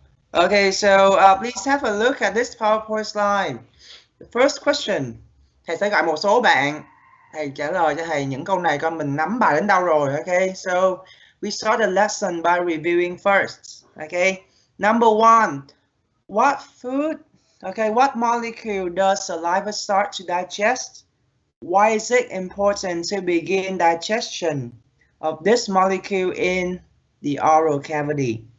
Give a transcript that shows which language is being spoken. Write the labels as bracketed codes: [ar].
[en] Okay, so please have a look at this PowerPoint slide. The first question, [vi] thầy sẽ gọi một số bạn, thầy trả lời cho thầy những câu này coi mình nắm bài đến đâu rồi. [en] Okay, so we start the lesson by reviewing first. Okay, number one, what food, okay, what molecule does saliva start to digest? Why is it important to begin digestion of this molecule in the oral cavity?